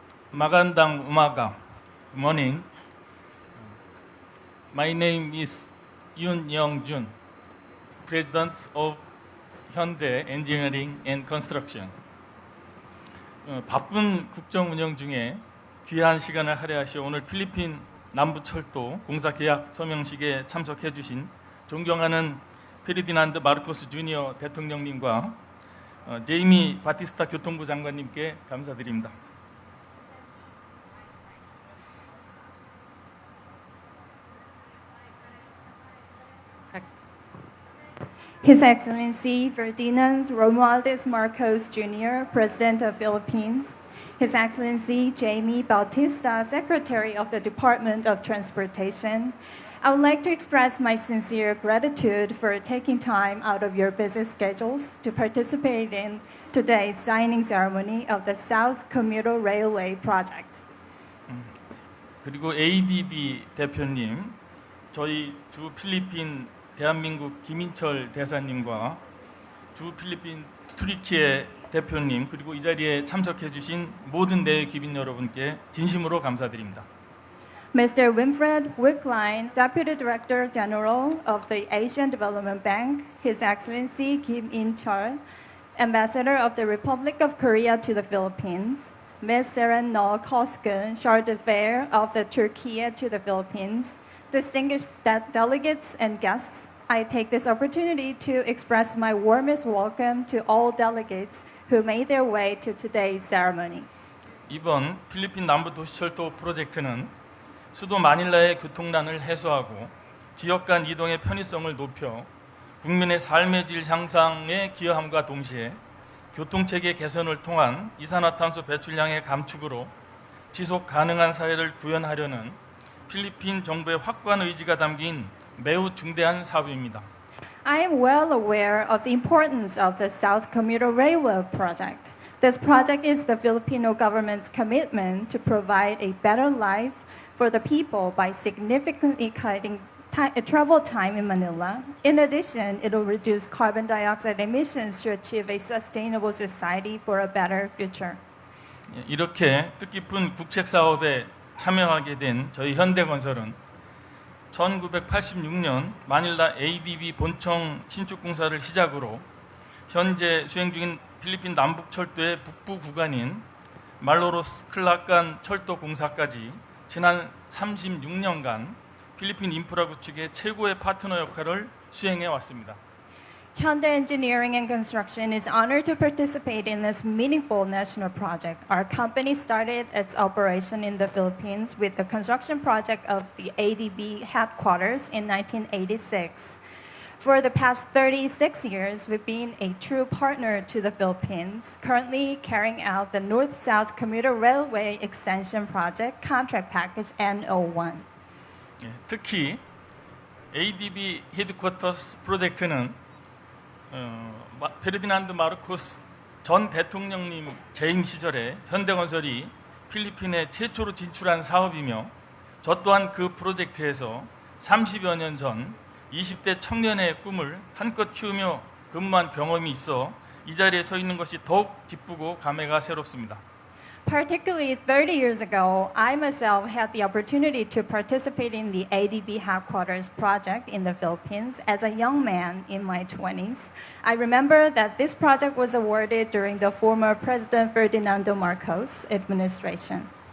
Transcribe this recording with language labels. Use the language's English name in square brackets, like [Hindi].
[Filipino] Magandang umaga. [English] Good morning. My name is Yoon Young-jun, President of Hyundai Engineering and Construction. [Korean] 바쁜 국정 운영 중에 귀한 시간을 할애하시 오늘 필리핀 남부철도 공사 계약 서명식에 참석해 주신 존경하는 페르디난드 마르코스 주니어 대통령님과 제이미 바티스타 교통부 장관님께 감사드립니다. [English] His Excellency Ferdinand Romualdez Marcos Jr., President of Philippines, His Excellency Jamie Bautista, Secretary of the Department of Transportation, I would like to express my sincere gratitude for taking time out of your busy schedules to participate in today's signing ceremony of the South Commuter Railway project. [Korean] 그리고 ADB 대표님, 저희 주 필리핀 대한민국 김인철 대사님과 주 필리핀 투리키예 대표님 그리고 이 자리에 참석해 주신 모든 내외 귀빈 여러분께 진심으로 감사드립니다. [English] Mr. Winfried Wicklin, Deputy Director General of the Asian Development Bank, His Excellency Kim In-chul, Ambassador of the Republic of Korea to the Philippines, Ms. Seren Nol Koskun, Charge d'Affaires of the Turkey to the Philippines, distinguished delegates and guests, I take this opportunity to express my warmest welcome to all delegates who made their way to today's ceremony. [Korean] 이번 필리핀 남부 도시철도 프로젝트는 수도 마닐라의 교통난을 해소하고 지역 간 이동의 편의성을 높여 국민의 삶의 질 향상에 기여함과 동시에 교통체계 개선을 통한 이산화탄소 배출량의 감축으로 지속 가능한 사회를 구현하려는 필리핀 정부의 확고한 의지가 담긴 매우 중대한 사업입니다. [English] I am well aware of the importance of the South Commuter Railway project. This project is the Filipino government's commitment to provide a better life for the people by significantly cutting travel time in Manila. In addition, it will reduce carbon dioxide emissions to achieve a sustainable society for a better future. [Korean] 이렇게 뜻깊은 국책 사업에 참여하게 된 저희 현대건설은 1986년 마닐라 ADB 본청 신축 공사를 시작으로 현재 수행 중인 필리핀 남북철도의 북부 구간인 말로로스 클라칸 철도 공사까지 지난 36년간 필리핀 인프라 구축의 최고의 파트너 역할을 수행해 왔습니다. [English] Hyundai Engineering and Construction is honored to participate in this meaningful national project. Our company started its operation in the Philippines with the construction project of the ADB headquarters in 1986. For the past 36 years, we've been a true partner to the Philippines, currently carrying out the Northsouth Commuter Railway Extension Project Contract Package N01. [Korean] 특히 ADB 헤드쿼터스 프로젝트는 페르디난드 마르코스 전 대통령님 재임 시절에 현대건설이 필리핀에 최초로 진출한 사업이며 저 또한 그 프로젝트에서 30여 년 전 20대 청년의 꿈을 한껏 키우며 근무한 경험이 있어 이 자리에 서 있는 것이 더욱 기쁘고 감회가 새롭습니다. [English] Particularly 30 years ago, I myself had the opportunity to participate in the ADB headquarters project in the Philippines as a young man in my 20s. I remember that this project was awarded during the former President Ferdinando Marcos administration.